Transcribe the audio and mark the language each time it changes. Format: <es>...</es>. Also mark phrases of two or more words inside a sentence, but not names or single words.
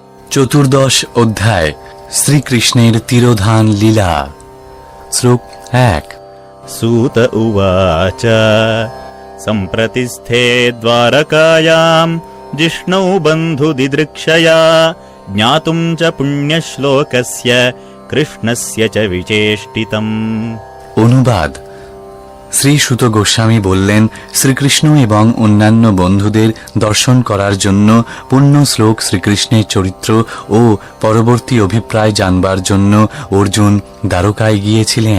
<bn>চতুর্দশ অধ্যায় শ্রীকৃষ্ণের তিরোধান লীলা। শ্লোক 1।</bn> <sa>सूत उवाच सम्प्रतिस्थे द्वारकायाम् जिष्णौ बन्धुदिदृक्षया ज्ञातुम् च पुण्यश्लोकस्य कृष्णस्य च विचेष्टितम्।</sa> <bn>অনুবাদ। শ্রী সুত গোস্বামী বললেন, শ্রীকৃষ্ণ এবং অন্যান্য বন্ধুদের দর্শন করার জন্য পূর্ণ শ্লোক শ্রীকৃষ্ণের চরিত্র ও পরবর্তী অভিপ্রায় জানবার জন্য অর্জুন দ্বারকায় গিয়েছিলেন।</bn>